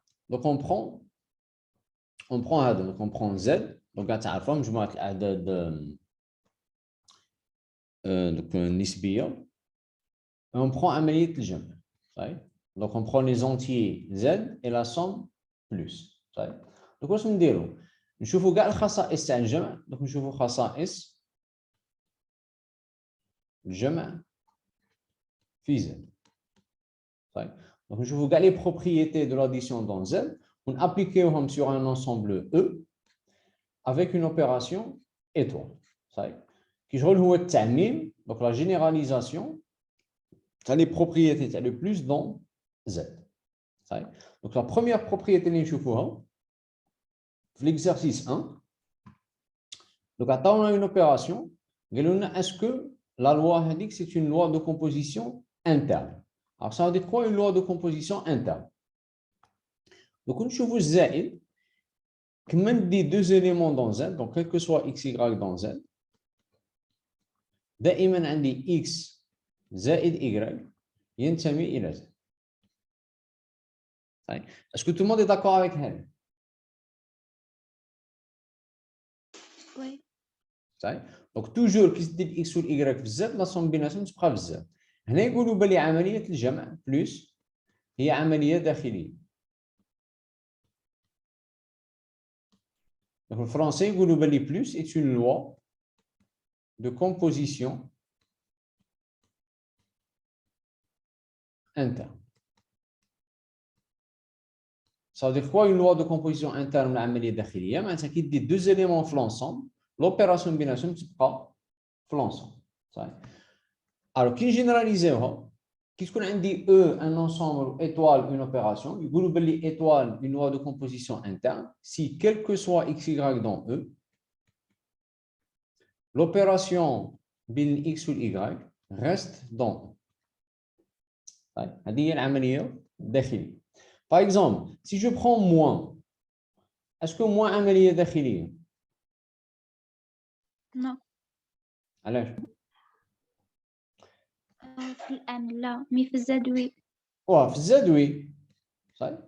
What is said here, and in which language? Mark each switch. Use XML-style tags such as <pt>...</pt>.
<fr>Donc, on prend Z. Donc, à la forme, je marque donc nisbiya. Et on prend</fr> <ar>عملية الجمع.</ar> <fr>Donc, on prend les entiers Z et la somme plus.</fr> <ar>Donc, واش نديرو؟ نشوفوا كاع الخصائص تاع الجمع. donc نشوفوا خصائص الجمع في Z.</ar> <fr>Donc</fr> <ar>نشوفوا كاع</ar> <fr>les propriétés de l'addition dans Z. On appliqueهم sur un ensemble E avec une opération étoile. Qui</fr> <ar>هو التعميم,</ar> <fr>donc la généralisation les propriétés le plus dans Z. Donc la première propriété</fr> <ar>اللي نشوفوها في</ar> <fr>l'exercice 1. Donc on a une opération. Est-ce que la loi indique que c'est une loi de composition interne? Alors ça veut dire quoi une loi de composition interne? Donc, on trouve Z, comme on dit deux éléments dans Z, donc quel que soit x, y dans Z,</fr> <ar>دائما عندي x زائد y ينتمي إلى Z.</ar> <fr>Est-ce que tout le monde est d'accord avec elle? Oui. Donc toujours</fr> <ar>كي تدي x وال y في Z لا somme بيناتهم تبقى في Z. هنا يقولوا بلي عملية الجمع بلس هي عملية داخلية.</ar> <fr>Donc le français</fr> <ar>يقولوا بلي</ar> <fr>plus est une loi de composition interne. Ça veut dire quoi une loi de composition interne</fr> <ar>لعملية داخلية؟ معناتها كي تدي</ar> <fr>deux éléments في l'ensemble, l'opération</fr> <ar>بيناتهم تبقى في</ar> <fr>l'ensemble. Alors</fr> <ar>كي نجينيراليزيوها كي تكون عندي</ar> <fr>E un ensemble étoile une opération</fr> <ar>يقولوا بلي</ar> <fr>étoile une loi de composition interne si quel que soit x y dans E l'opération</fr> <ar>بين x وال y</ar> <fr>reste dans E.</fr> <ar>هذه هي العملية الداخلية.</ar> <fr>Par exemple, si je prends moins, est-ce que moins</fr> <ar>عملية داخلية؟</ar> <fr>Non.</fr> <ar>علاش؟ في الآن لا، مي في الزاد وي. في الزد وي. صحيح.</ar>